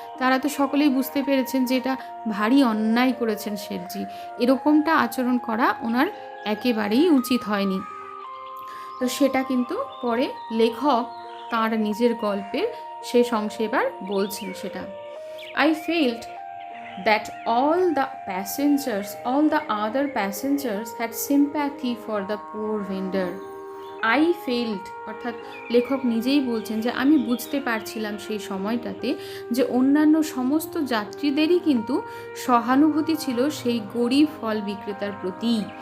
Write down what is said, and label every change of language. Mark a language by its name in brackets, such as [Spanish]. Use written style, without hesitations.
[Bangla] তারা তো সকলেই বুঝতে পেরেছেন যে এটা ভারী অন্যায় করেছেন শেঠজি, এরকমটা আচরণ করা ওনার একেবারেই উচিত হয়নি। তো সেটা কিন্তু পরে লেখক তার নিজের গল্পের শেষ অংশে এবার বলছেন সেটা। [English] I felt that all the other passengers had sympathy for the poor vendor. I felt, [Bangla] অর্থাৎ লেখক নিজেই বলছেন যে আমি বুঝতে পারছিলাম সেই সময়টাতে যে অন্যান্য সমস্ত যাত্রীদেরই কিন্তু সহানুভূতি ছিল সেই গরিব ফল বিক্রেতার প্রতি।